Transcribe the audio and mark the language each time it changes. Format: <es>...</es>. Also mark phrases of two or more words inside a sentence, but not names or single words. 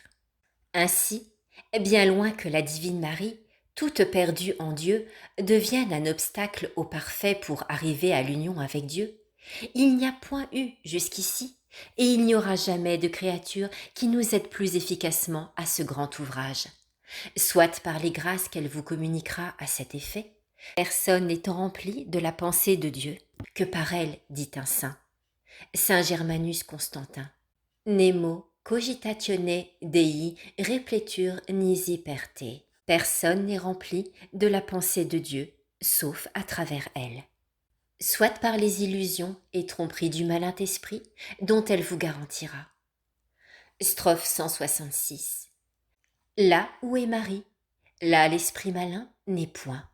<fr>Ainsi, bien loin que la divine Marie, toute perdue en Dieu, devienne un obstacle au parfait pour arriver à l'union avec Dieu, il n'y a point eu jusqu'ici, et il n'y aura jamais de créature qui nous aide plus efficacement à ce grand ouvrage, soit par les grâces qu'elle vous communiquera à cet effet, personne n'étant rempli de la pensée de Dieu, que par elle, dit un saint. Saint Germanus Constantin.</fr> <la>Nemo cogitatione Dei repletur nisi per te.</la> <fr>Personne n'est rempli de la pensée de Dieu, sauf à travers elle. Soit par les illusions et tromperies du malin esprit dont elle vous garantira. Strophe 166. Là où est Marie, là l'esprit malin n'est point.</fr>